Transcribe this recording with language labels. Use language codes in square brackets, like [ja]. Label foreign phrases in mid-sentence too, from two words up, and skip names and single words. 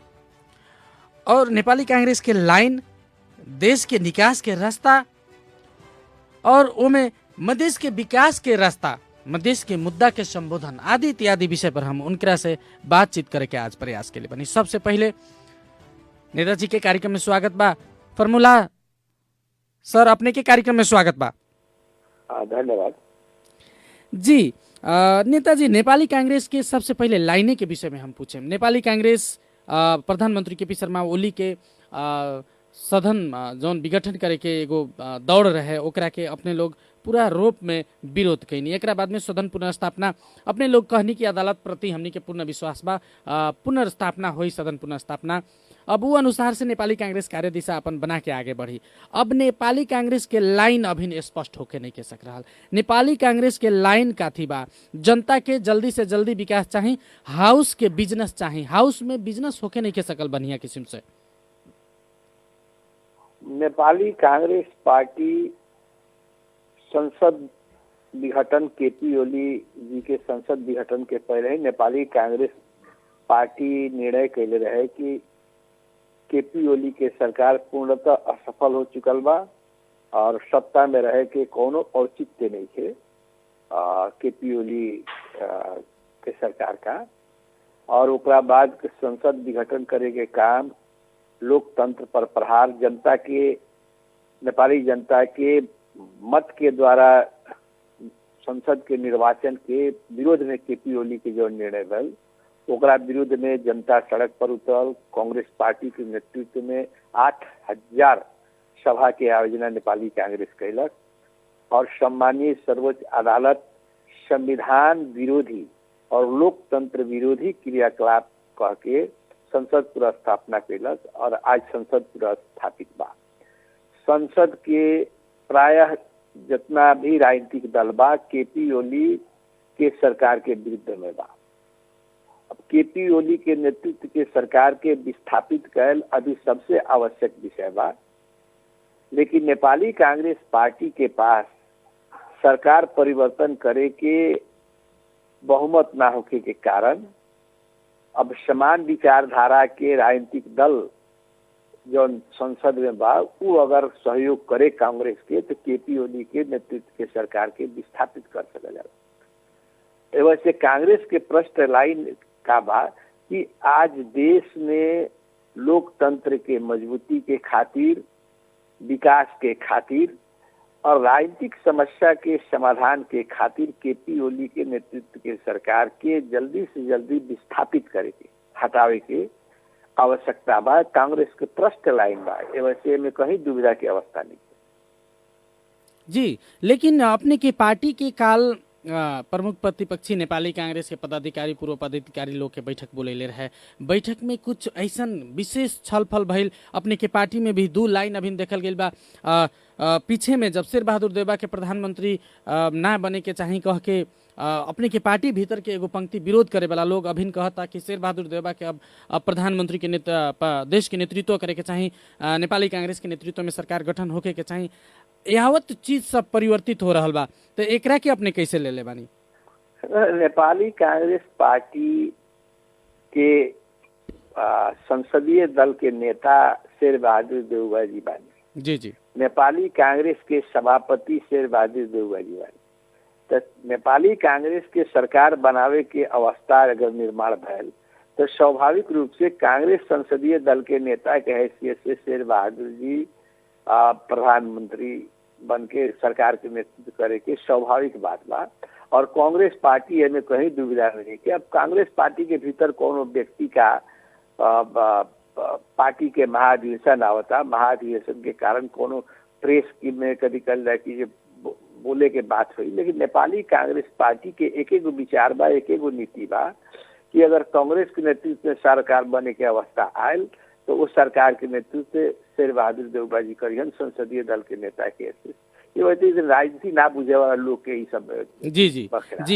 [bho] और नेपाली कांग्रेस के लाइन, देश के निकास के रास्ता और ओमे मधेश के विकास के रास्ता, मधेश के मुद्दा के संबोधन आदि इत्यादि विषय पर हम उनकरा से बातचीत करे के आज प्रयास के लिए बनी। सबसे पहले नेताजी के कार्यक्रम में स्वागत बा। फर्मुला सर, अपने के कार्यक्रम में स्वागत बा। धन्यवाद जी। नेताजी, नेपाली कांग्रेस के सबसे पहले लाइने के विषय में हम पूछे। नेपाली कांग्रेस प्रधानमंत्री केपी शर्मा ओली के सदन जौन विघटन करे के एगो दौड़ रहे, ओकरा के अपने लोग पूरा रूप में विरोध कैनी। एक बाद में सदन पुनर्स्थापना अपने लोग कहनी कि अदालत प्रति हमनी के पूर्ण विश्वास बा, पुनर्स्थापना हुई, सदन पुनर्स्थापना। अब वो अनुसार से नेपाली कांग्रेस कार्य दिशा अपन बना के आगे बढ़ी। अब नेपाली कांग्रेस के लाइन अभी स्पष्ट होके नहीं के सक रहा। नेपाली कांग्रेस के लाइन काथी बा? जनता के जल्दी से जल्दी विकास चाहिए, हाउस के बिजनेस चाहिए, हाउस में बिजनेस होके नहीं के सकल बढ़िया किस्म से। नेपाली कांग्रेस पार्टी संसद विघटन, केपी ओली जी के संसद विघटन के पहले ही नेपाली कांग्रेस पार्टी निर्णय कैले रहे कि केपी ओली के सरकार पूर्णतः असफल हो चुकल बा और सत्ता में रहे के कोनो औचित्य नहीं थे केपी ओली के सरकार का। और ओकरा बाद संसद विघटन करे के काम, लोकतंत्र पर प्रहार, जनता के, नेपाली जनता के मत के द्वारा संसद के निर्वाचन के विरोध में केपी ओली के जो निर्णय भल, ओकरा विरुद्ध में जनता सड़क पर उतरल। कांग्रेस पार्टी के नेतृत्व में 8,000 सभा के आयोजना नेपाली कांग्रेस कैलक और सम्मानीय सर्वोच्च अदालत संविधान विरोधी और लोकतंत्र विरोधी क्रियाकलाप कह के संसद पुनर्स्थापना कैलक और आज संसद पुनर्स्थापित बा। संसद के प्रायः जितना भी राजनीतिक दल बा केपी ओली के सरकार के विरुद्ध में बा। अब केपी ओली के नेतृत्व के सरकार के विस्थापित कैल अभी सबसे आवश्यक विषय बा, लेकिन नेपाली कांग्रेस पार्टी के पास सरकार परिवर्तन करे के बहुमत ना होके के कारण अब समान विचारधारा के राजनीतिक दल जो संसद में बा, वो अगर सहयोग करे कांग्रेस के तो केपी ओली के नेतृत्व के सरकार के विस्थापित कर सकेला। वैसे कांग्रेस के प्रश्न लाइन का बा कि आज देश में लोकतंत्र के मजबूती के खातिर, विकास के खातिर और राजनीतिक समस्या के समाधान के खातिर केपी ओली के नेतृत्व के सरकार के जल्दी से जल्दी विस्थापित करे के, हटावे के आवश्यकता बा। कांग्रेस के प्रश्न लाइन बा, वैसे में कहीं दुविधा की अवस्था नहीं जी। लेकिन अपने के पार्टी के काल प्रमुख प्रतिपक्षी नेपाली कांग्रेस के पदाधिकारी, पूर्व पदाधिकारी लोग के बैठक बोलेले रहे। बैठक में कुछ ऐसा विशेष छलफल भइल। अपने के पार्टी में भी 2 लाइन अभी देखल गई बा। पीछे में जब शेर बहादुर देउबा के प्रधानमंत्री ना बने के चाही कह के अपने के पार्टी भीतर के एगो पंक्ति विरोध करे वाला लोग अभिन कहता कि शेर बहादुर देउबा के अब प्रधानमंत्री के देश के नेतृत्व करे के चाही, नेपाली कांग्रेस के नेतृत्व में सरकार गठन होके के चाही, यावत चीज सब परिवर्तित हो रहल बा, तो एकरा के अपने कैसे ले ले बानी? नेपाली कांग्रेस पार्टी के संसदीय दल के नेता शेर बहादुर देउबा जी बानी। जी जी। नेपाली कांग्रेस के सभापति शेर बहादुर देउबा जी बानी। तो नेपाली कांग्रेस के सरकार बनावे के अवस्था अगर निर्माण भैल तो स्वाभाविक रूप से कांग्रेस संसदीय दल के नेता के हैसियत से शेर बहादुर जी प्रधानमंत्री बन के सरकार के नेतृत्व करे के स्वाभाविक बात बा। और कांग्रेस पार्टी में कहीं दुविधा नहीं कि अब कांग्रेस पार्टी के भीतर कोनो व्यक्ति का पार्टी के महाधिवेशन आवता, महाधिवेशन के कारण कोनो प्रेस की में कभी कल जाए कि बोले के बात हुई, लेकिन नेपाली कांग्रेस पार्टी के एक एक विचार बा, एक एक नीति बा कि अगर कांग्रेस के नेतृत्व में सरकार बने के अवस्था आयल तो उस सरकार के नेतृत्व से शेर बहादुर देउबा जी करियन संसदीय दल के नेता के हैसियत। ये वैसे राजनीति ना बुझे वाला लोग के ही सब जी जी जी।